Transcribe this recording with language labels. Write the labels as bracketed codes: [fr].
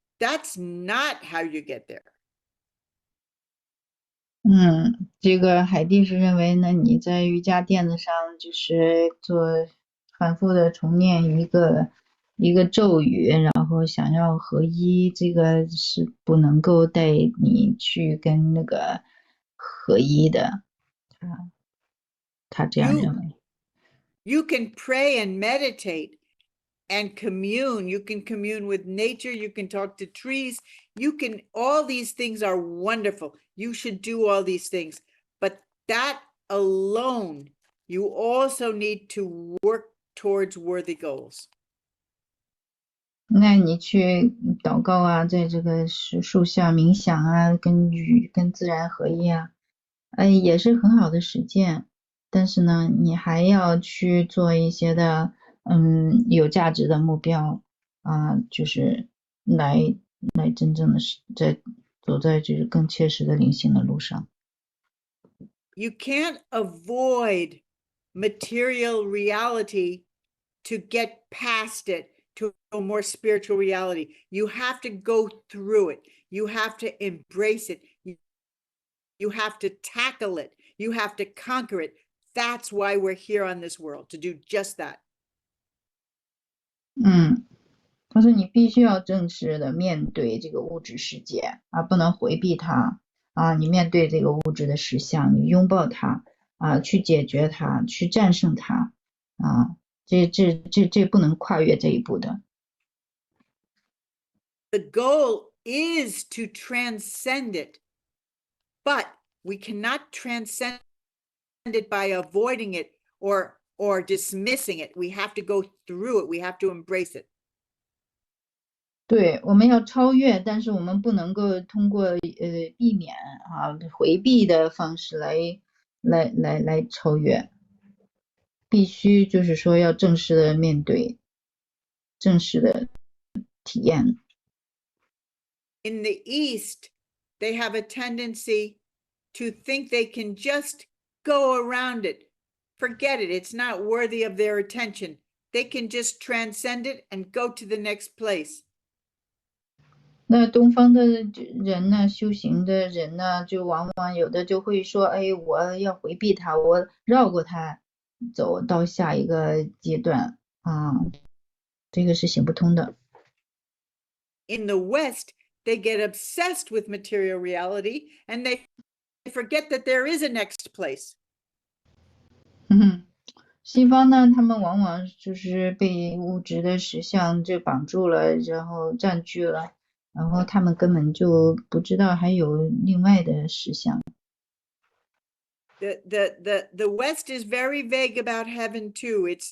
[en] That's not how you get there. [zh] 这个海蒂是认为呢，你在瑜伽垫子上就是做反复的重念一个咒语，然后想要合一，这个是不能够带你去跟那个合一的。他这样认为。 [en] You can pray and meditate and commune. You can commune with nature. You can talk to trees. All these things are wonderful. You should do all these things. But that alone, you also need to work towards worthy goals. [zh] 那你去祷告啊，在这个树下冥想啊，跟自然合一啊，也是很好的实践。但是呢，你还要去做一些的有价值的目标啊，就是来真正的走在就是更切实的灵性的路上。 [en] You can't avoid material reality to get past it to a more spiritual reality. You have to go through it. You have to embrace it. You have to tackle it. You have to conquer it. That's why we're here on this world, to do just that. [zh] 他说你必须要正式的面对这个物质世界啊，不能回避它啊，你面对这个物质的实相，你拥抱它啊，去解决它，去战胜它啊，这不能跨越这一步的。 [en] The goal is to transcend it, but we cannot transcend it by avoiding it or dismissing it. We have to go through it. We have to embrace it. [zh] 对，我们要超越，但是我们不能够通过避免啊回避的方式来超越，必须就是说要正式的面对，正式的体验。 [en] In the East, they have a tendency to think they can just go around it. Forget it. It's not worthy of their attention. They can just transcend it and go to the next place. [zh] 那东方的人呢，修行的人呢，就往往有的就会说，我要回避它，我绕过它，走到下一个阶段这个是行不通的。 [en] In the West, they get obsessed with material reality and they forget that there is a next place. [zh] 西方呢，他们往往就是被物质的实相就绑住了，然后占据了，然后他们根本就不知道还有另外的实相。 [en] The West is very vague about heaven too.